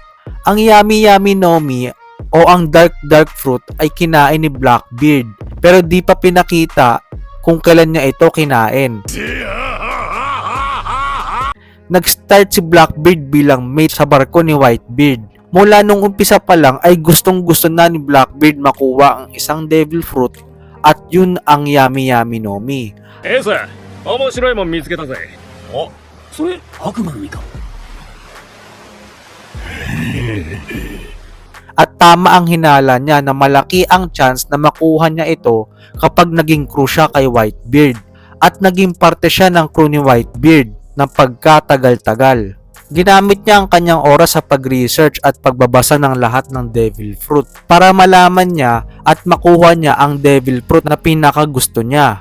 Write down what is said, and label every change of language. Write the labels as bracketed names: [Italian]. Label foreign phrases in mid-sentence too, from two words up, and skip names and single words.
[Filipino] Ang Yami Yami no Mi o ang Dark Fruit ay kinain ni Blackbeard, pero di pa pinakita kung kailan niya ito kinain. Nag-start si Blackbeard bilang mate sa barko ni Whitebeard. Mula nung umpisa pa lang ay gustong-gusto na ni Blackbeard makuha ang isang Devil Fruit at yun ang Yami Yami no Mi. [Japanese] エース、面白いもん見つけたぜ。あ、それ悪魔の実か。 [Filipino] At tama ang hinala niya na malaki ang chance na makuha niya ito kapag naging crew siya kay Whitebeard at naging parte siya ng crew ni Whitebeard ng pagkatagal-tagal. Ginamit niya ang kanyang oras sa pag-research at pagbabasa ng lahat ng Devil Fruit para malaman niya at makuha niya ang Devil Fruit na pinakagusto niya.